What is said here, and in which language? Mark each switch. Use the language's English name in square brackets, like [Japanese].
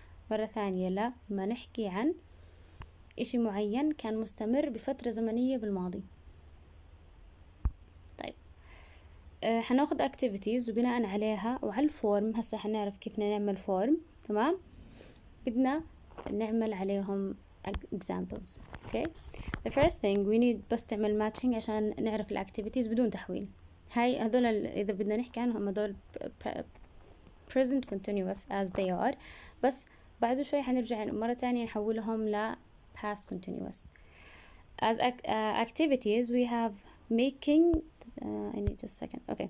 [Arabic] مرة ثانية لما نحكي عن إشي معين كان مستمر بفترة زمنية بالماضي. طيب حناخد activities وبناء عليها وعلى الفورم. هسا حنعرف كيف نعمل فورم. تمام. بدنا نعمل عليهم examples. [English] the first thing we need [Arabic] بس تعمل matching عشان نعرف الactivities بدون تحويل. هذول إذا بدنا نحكي عنهم هذول present continuous [English] as they are. [Arabic] بس بعد شوي حنرجع مرة تانية نحولهم ل past continuous. [English] as activities we have making I need just a second.